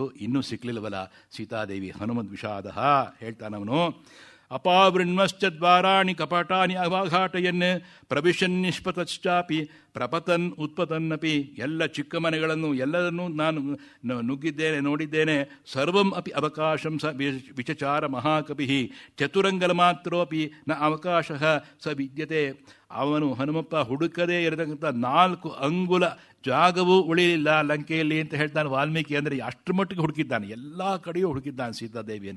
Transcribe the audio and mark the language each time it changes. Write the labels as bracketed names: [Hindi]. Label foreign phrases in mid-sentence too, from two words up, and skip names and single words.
[Kannada] ಇನ್ನೂ ಸಿಕ್ಕಲಿಲ್ಲವಲ್ಲ ಸೀತಾದೇವಿ. ಹನುಮಂತ್ ವಿಷಾದ ಹೇಳ್ತಾನವನು. [Sanskrit] ಅಪಾವೃಣ್ಮಶ್ಚ ದ್ವಾರಾಣಿ ಕಪಟಾನಿ ಅವಾಘಾಟಯನ್ ಪ್ರವಿಶನ್ ನಿಷ್ಪತಶ್ಚಾಪಿ ಪ್ರಪತನ್ ಉತ್ಪತನ್ನಪಿ. [Kannada] ಎಲ್ಲ ಚಿಕ್ಕ ಮನೆಗಳನ್ನು ಎಲ್ಲರನ್ನೂ ನಾನು ನುಗ್ಗಿದ್ದೇನೆ, ನೋಡಿದ್ದೇನೆ. [Sanskrit] ಸರ್ವಂ ಅಪಿ ಅವಕಾಶಂ ಸ ವಿಚಚಾರ ಮಹಾಕಪಿ ಚತುರಂಗಲ ಮಾತ್ರೋಪಿ ನ ಅವಕಾಶ ಸ ವಿದ್ಯತೆ. [Kannada] ಅವನು ಹನುಮಪ್ಪ ಹುಡುಕದೇ ಇರತಕ್ಕಂಥ 4 ಅಂಗುಲ ಜಾಗವೂ ಉಳಿಲಿಲ್ಲ ಲಂಕೆಯಲ್ಲಿ ಅಂತ ಹೇಳ್ತಾನೆ ವಾಲ್ಮೀಕಿ. ಅಂದರೆ ಅಷ್ಟರ ಮಟ್ಟಿಗೆ ಹುಡುಕಿದ್ದಾನೆ, ಎಲ್ಲ ಕಡೆಯೂ ಹುಡುಕಿದ್ದಾನೆ ಸೀತಾದೇವಿಯನ್ನು.